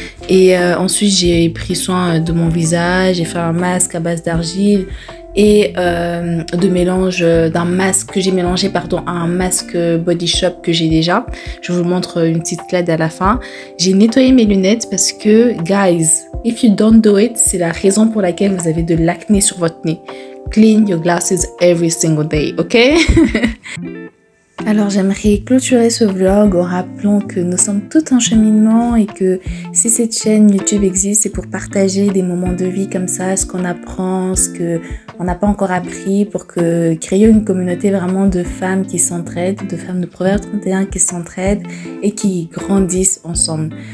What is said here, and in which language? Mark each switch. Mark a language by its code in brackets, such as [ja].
[fr] Et ensuite, j'ai pris soin de mon visage. J'ai fait un masque à base d'argile et de mélange d'un masque que j'ai mélangé à un masque Body Shop que j'ai déjà. Je vous montre une petite clade à la fin. J'ai nettoyé mes lunettes parce que guys, [en] if you don't do it, [fr] c'est la raison pour laquelle vous avez de l'acné sur votre nez. [en] Clean your glasses every single day, ok? [fr] Alors j'aimerais clôturer ce vlog en rappelant que nous sommes tout en cheminement et que si cette chaîne YouTube existe, c'est pour partager des moments de vie comme ça, ce qu'on apprend, ce qu'on n'a pas encore appris, pour créer une communauté vraiment de femmes qui s'entraident, de femmes de Proverbe 31 qui s'entraident et qui grandissent ensemble.